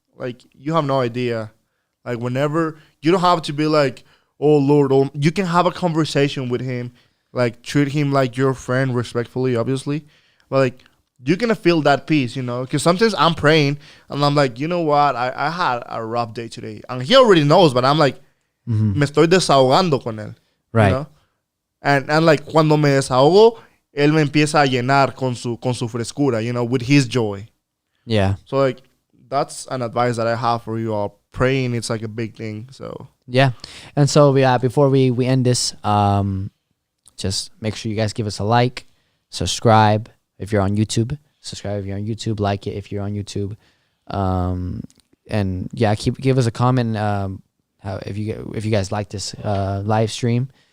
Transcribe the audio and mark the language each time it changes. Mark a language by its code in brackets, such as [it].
[en] Like, you have no idea. Like, whenever you don't have to be like, oh Lord, you can have a conversation with Him, like treat Him like your friend respectfully, obviously, but like, you're gonna feel that peace, because sometimes I'm praying and I'm like, you know what, I had a rough day today, and He already knows, but I'm like, [es] me estoy desahogando con él, [en] right? And like, [es] cuando me desahogo, él me empieza a llenar con su frescura, [en] with His joy. Yeah. So like, that's an advice that I have for you all. Praying, it's like a big thing. So yeah, and so before we end this, just make sure you guys give us a like, subscribe if you're on YouTube, like it if you're on YouTube, and yeah, give us a comment if you guys like this live stream.